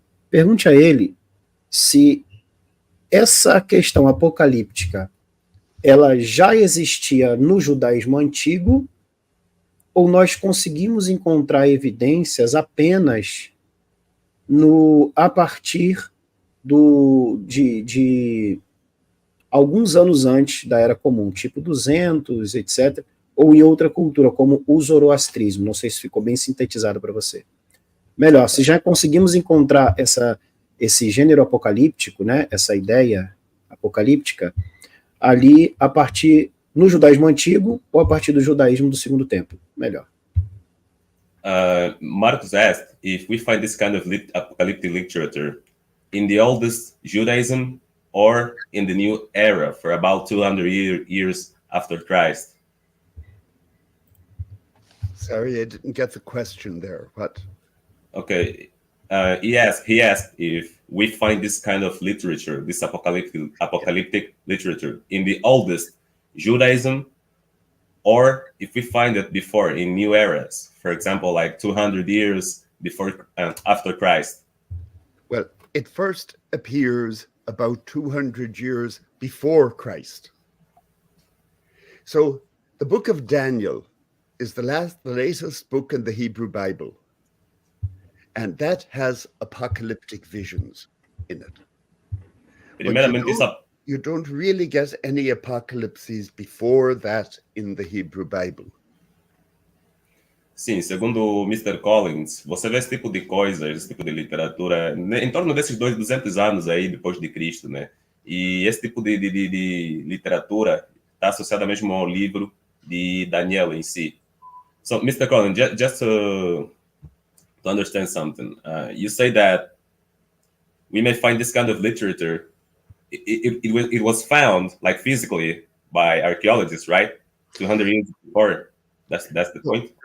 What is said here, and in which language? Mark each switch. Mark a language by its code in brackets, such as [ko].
[pt] Pergunte a ele se essa questão apocalíptica ela já existia no judaísmo antigo ou nós conseguimos encontrar evidências apenas a partir de alguns anos antes da Era Comum, tipo 200, etc., ou em outra cultura, como o zoroastrismo. Não sei se ficou bem sintetizado para você. Melhor, se já conseguimos encontrar esse gênero apocalíptico, né, essa ideia apocalíptica, ali a partir no judaísmo antigo ou a partir do judaísmo do Segundo Templo? Melhor. [en] Marcus asked if we find this kind of apocalyptic literature in the oldest Judaism or in the new era for about 200 years after Christ. Sorry, I didn't get the question there. What? Okay. He asked if we find this kind of literature, this apocalyptic literature, in the oldest Judaism, or if we find it before in new eras, for example, like 200 years before and after Christ. Well, it first appears about 200 years before Christ. So the book of Daniel is the latest book in the Hebrew Bible. And that has apocalyptic visions in it. [pt] Primeiramente, [en] you don't really get any apocalypses before that in the Hebrew Bible. [pt] Sim, segundo o Mr. Collins, você vê esse tipo de coisas, esse tipo de literatura em torno desses 200 anos aí depois de Cristo, né? E esse tipo de literatura está associada mesmo ao livro de Daniel em si. [en] So, Mr. Collins, just to understand something, you say that we may find this kind of literature. It was found like physically by archaeologists, right? 200 years before. That's the point.